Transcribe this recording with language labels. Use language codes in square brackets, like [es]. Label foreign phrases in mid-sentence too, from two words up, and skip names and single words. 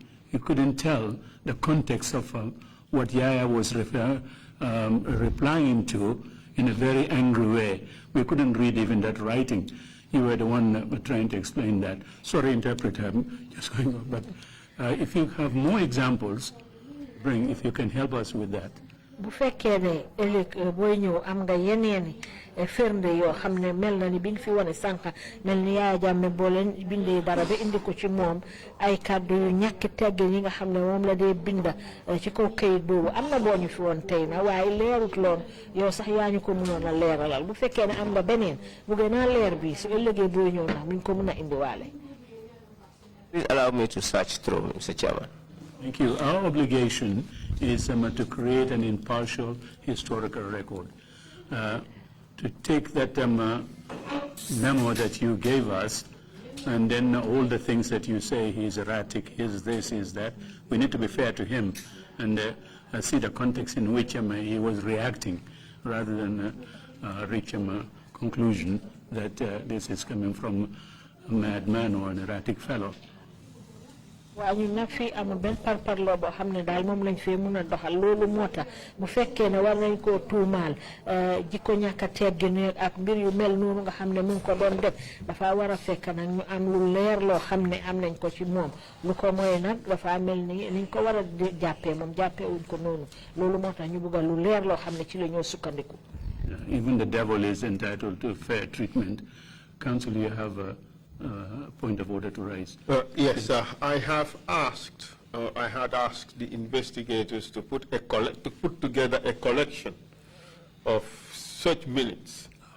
[en] You couldn't tell the context of what Yaya was replying to in a very angry way. We couldn't read even that writing. You were the one trying to explain that. Sorry, interpreter, I'm just going on. But if you have more examples, bring, if you can help us with that. [wo] Bu fekkee ne ëllëg booy ñëw am nga yeneeni firnde yoo xam ne mel na ni biñ fi wane sànq mel ni Yaya Jammeh boo leen bindee dara ba indi ko ci moom ay kàddu yu ñàkk teggin yi nga xam ne moom la dee binda ci kaw kayit boobu am na boo ñu fi woon tey na waaye leerut loon yow sax yaa ñu ko mënoon a leeralal bu fekkee ne am nga beneen bu gën a leer bi su ëllëgee booy ñëw ndax muñ ko mën a indiwaale. [en] Please allow me to search through, Mr. Chairman. Thank you. Our obligation is to create an impartial historical record. To take that memo that you gave us, and then all the things that you say, he's erratic, he's this, he's that, we need to be fair to him and see the context in which he was reacting, rather than reach a conclusion that this is coming from a madman or an erratic fellow. [wo] waaw ñun nag fii amul benn parparloo boo xam ne daal moom lañ fee mun a doxal loolu moo tax bu fekkee ne war nañ koo tuumaal jikko ñàkk a teggin ak mbir yu mel noonu nga xam ne mu ngi ko doon def dafa war a fekk nag ñu am lu leer loo xam ne am nañ ko ci moom lu ko mooy nag dafa mel ni niñ ko war a jàppee moom jàppee wuñ ko noonu loolu moo tax ñu bëgg lu leer loo xam ne ci la ñoo sukkandiku. [en] Even the devil is entitled to fair treatment. Counsel, you have a point of order to raise. Yes, I had asked the investigators to put together a collection of such minutes.